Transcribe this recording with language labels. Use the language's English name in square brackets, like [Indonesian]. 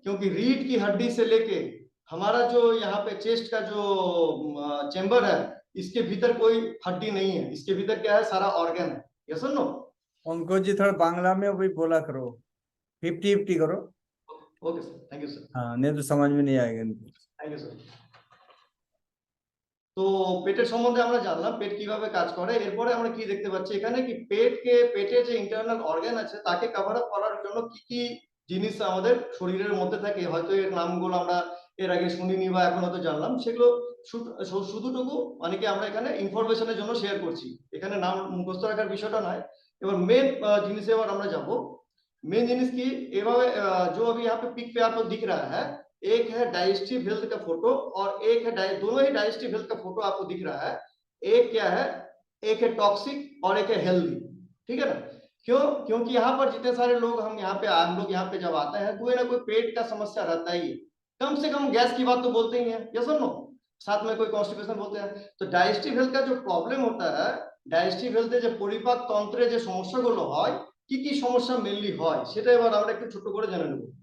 [Hindi] क्योंकि रीढ़ की हड्डी से लेके हमारा जो यहाँ पे चेस्ट का जो चेम्बर है, इसके भीतर कोई हड्डी नहीं है, इसके भीतर क्या है, सारा ऑर्गन है, यस और नो। पंकज जी थोड़ा बांग्ला में भी बोला करो, 50-50 करो। [English] Okay sir, thank you sir. [Hindi] हाँ, नहीं तो समझ में नहीं आएगा इनको। [English] Thank you sir. [Bangla] তো পেটের সম্বন্ধে আমরা জানলাম পেট কিভাবে কাজ করে। এরপরে আমরা কি দেখতে পাচ্ছি এখানে কি পেটে যে ইন্টারনাল অর্গান আছে তাকে কভার আপ করার জন্য কি কি জিনিস আমাদের শরীরের মধ্যে থাকে, হয়তো এর নামগুলো আমরা এর আগে শুনিনি বা এখন হয়তো জানলাম, সেগুলো শুধুটুকু মানে কি আমরা এখানে ইনফরমেশনের জন্য শেয়ার করছি, এখানে নাম মুখস্থ রাখার বিষয়টা নয়। এবার মেন জিনিসে এবার আমরা যাব। [Hindi] मेन जिनिस की एवं जो अभी यहाँ पे पिक पे आपको दिख रहा है, एक है डाइजेस्टिव हेल्थ का फोटो और एक है दोनों ही डाइजेस्टिव हेल्थ का फोटो आपको दिख रहा है। एक क्या है, एक है टॉक्सिक और एक है हेल्दी, ठीक है ना। क्यों? क्योंकि यहाँ पर जितने सारे लोग हम लोग यहाँ पे जब आते हैं कोई ना कोई पेट का समस्या रहता ही है, कम से कम गैस की बात तो बोलते ही है, यस और नो, साथ में कोई कॉन्स्टिपेशन बोलते हैं। तो डाइजेस्टिव हेल्थ का जो प्रॉब्लम होता है, डाइजेस्टिव हेल्थ जो [Bangla] পরিপাক তন্ত্রে যে সমস্যাগুলো হয়, কি কি সমস্যা মেইনলি হয় সেটা এবার আমরা একটু ছোট করে জেনে নেব।